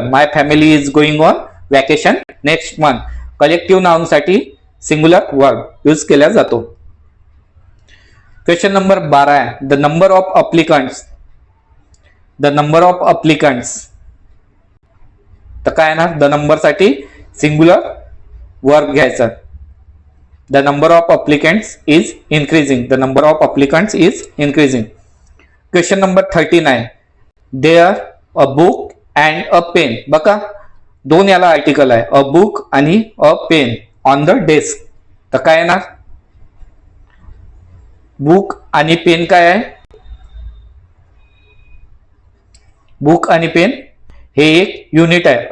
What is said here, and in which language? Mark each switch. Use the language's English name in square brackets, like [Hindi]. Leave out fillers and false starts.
[English] My family is going on vacation next month. [Marathi] Collective noun साठी singular verb use केला जातो. Question number 12 आहे, [English] The number of applicants. [Marathi] The number of अप्लिकंट्स तर काय ना, द नंबर साठी सिंगुलर वर्ब घ्यायचा. [English] The number of applicants is increasing. The number of applicants is increasing. Question number 13 आहे, there a book and a pen. [Marathi] बघा, दोन याला आर्टिकल आहे, अ बुक आणि अ पेन ऑन द डेस्क. तर काय येणार, बुक आणि पेन काय आहे, बुक आणि पेन हे एक युनिट आहे.